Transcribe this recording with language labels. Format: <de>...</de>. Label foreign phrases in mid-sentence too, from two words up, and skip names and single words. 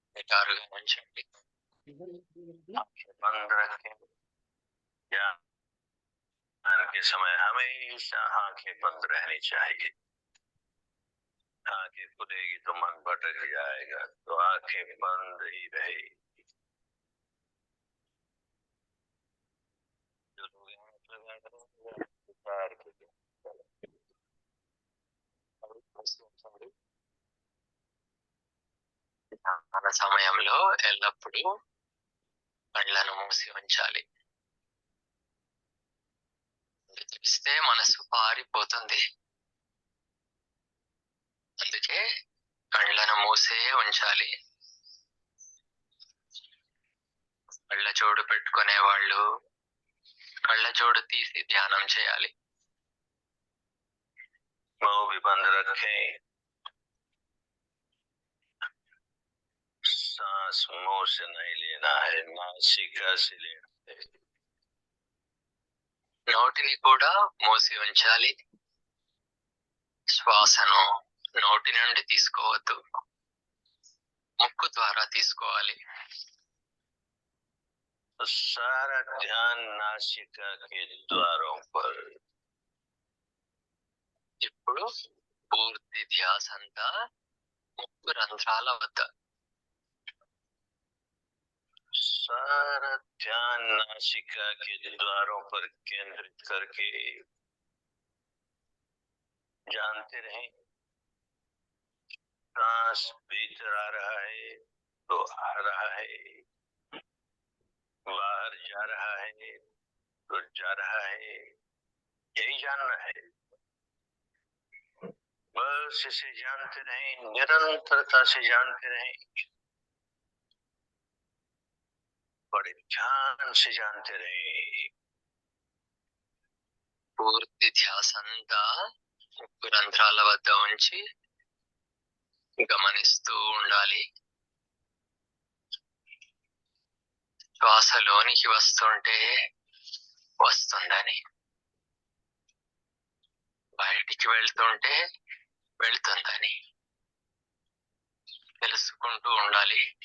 <te>నిటారుగా ఉంచండి.</te> <hi>बंद रखें। ध्यान के समय हमेशा आंखें बंद रहनी चाहिए। आंखें खुलेगी तो मन भटक जाएगा, तो आंखें बंद ही रहेगी। जो लोग यहाँ लगा रहे</hi> <te>ధ్యాన సమయంలో ఎల్లప్పుడూ కళ్ళను మూసి ఉంచాలి. తెరిస్తే మనసు పారిపోతుంది. అందుకే కళ్ళను మూసే ఉంచాలి. కళ్ళ జోడు పెట్టుకునే వాళ్ళు కళ్ళ జోడు తీసి ధ్యానం చేయాలి.</te> <hi>मुंह भी बंद रखें। सांस मुंह से नहीं लेना है, नासिका से लेना है।</hi> <te>నోటిని కూడా మూసి ఉంచాలి. శ్వాసను నోటి నుండి తీసుకోవద్దు, ముక్కు ద్వారా తీసుకోవాలి.</te> <hi>सारा ध्यान नासिका के द्वारों पर।</hi> <te>ఇప్పుడు పూర్తి ధ్యాస అంతా ముక్కు రంధ్రాల వద్ద.</te> <hi>सारा ध्यान नासिका के द्वारों पर केंद्रित करके जानते रहें, सांस भीतर आ रहा है तो आ रहा है, बाहर जा रहा है तो जा रहा है, यही जानना है। बस इसे जानते रहें, निरंतरता से जानते रहें, बड़े ध्यान से जानते रहें।</hi> <te>పూర్తి ధ్యాస అంతా ముక్కు రంధ్రాల వద్ద ఉంచి గమనిస్తూ ఉండాలి. శ్వాసలోనికి వస్తుంటే వస్తుందని, బయటికి వెళ్తుంటే వెళ్తుందని తెలుసుకుంటూ ఉండాలి.</te>